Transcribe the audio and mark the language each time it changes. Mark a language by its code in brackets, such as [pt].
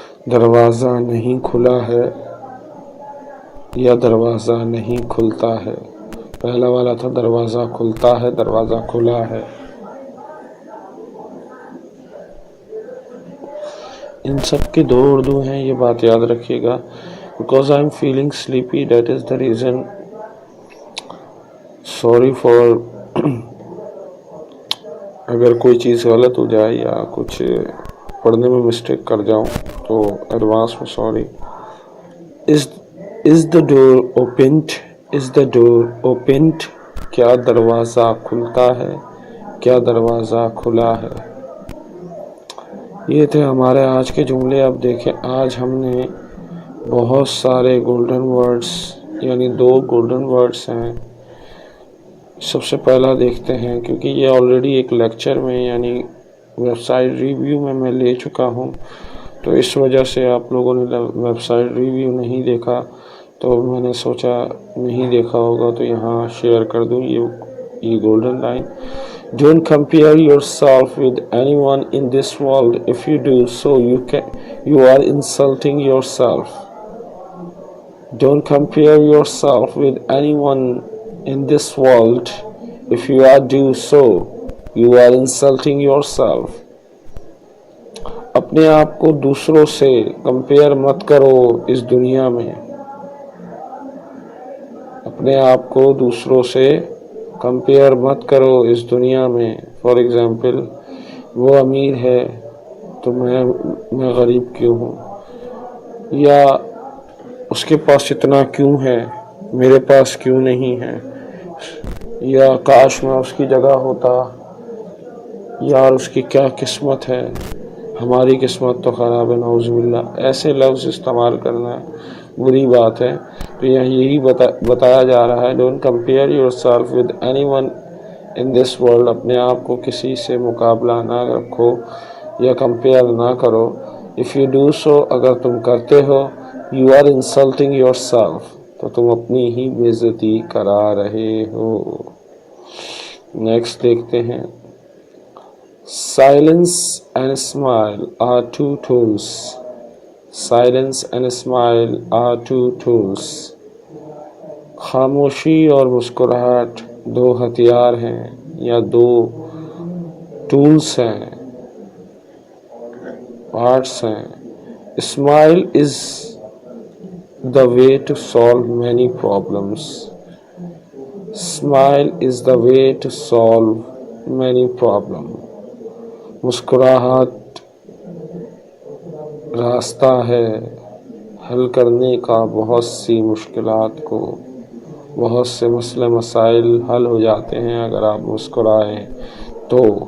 [ur] دروازہ نہیں کھلا ہے یا دروازہ نہیں کھلتا ہے. پہلا والا تھا دروازہ کھلتا ہے، دروازہ کھلا ہے. ان سب کے دو اردو ہیں، یہ بات یاد رکھیے گا. [en] Because I'm feeling sleepy, that is the reason. Sorry for [ur] اگر کوئی چیز غلط ہو جائے یا کچھ پڑھنے میں مسٹیک کر جاؤں تو ایڈوانس میں sorry. [en] Is the door opened? Is the door opened? [ur] کیا دروازہ کھلتا ہے؟ کیا دروازہ کھلا ہے؟ یہ تھے ہمارے آج کے جملے. اب دیکھیں آج ہم نے بہت سارے گولڈن ورڈز یعنی 2 گولڈن ورڈز ہیں. سب سے پہلا دیکھتے ہیں کیونکہ یہ آلریڈی ایک لیکچر میں یعنی ویب سائٹ ریویو میں لے چکا ہوں، تو اس وجہ سے آپ لوگوں نے ویب سائٹ ریویو نہیں دیکھا تو میں نے سوچا نہیں دیکھا ہوگا تو یہاں شیئر کر دوں یہ golden line. [en] Don't compare yourself with anyone in this world. If you do so, you are insulting yourself. Don't compare yourself with anyone in this world. If you do so, you are insulting yourself. [ur] اپنے آپ کو دوسروں سے compare مت کرو اس دنیا میں. اپنے آپ کو دوسروں سے کمپیئر مت کرو اس دنیا میں. [en] for example [ur] وہ امیر ہے تو میں غریب کیوں ہوں، یا اس کے پاس اتنا کیوں ہے میرے پاس کیوں نہیں ہے، یا کاش میں اس کی جگہ ہوتا، یار اس کی کیا قسمت ہے، ہماری قسمت تو خراب ہے نعوذ باللہ. ایسے لفظ استعمال کرنا بری بات ہے. تو یہی بتایا جا رہا ہے [en] Don't compare yourself with anyone in this world. [ur] اپنے آپ کو کسی سے مقابلہ نہ رکھو یا کمپیئر نہ کرو. [en] if you do so, [ur] اگر تم کرتے ہو، [en] you are insulting yourself, [ur] تو تم اپنی ہی بے عزتی کرا رہے ہو. نیکسٹ دیکھتے ہیں. [en] Silence and smile are 2 tools. Silence and smile are 2 tools. [ur] خاموشی اور مسکراہٹ 2 ہتھیار ہیں یا 2 ٹولس ہیں، پارٹس ہیں. [en] Smile is the way to solve many problems. Smile is the way to solve many problems. [ur] مسکراہٹ راستہ ہے حل کرنے کا بہت سی مشکلات کو. بہت سے مسئلے مسائل حل ہو جاتے ہیں اگر آپ مسکرائیں تو.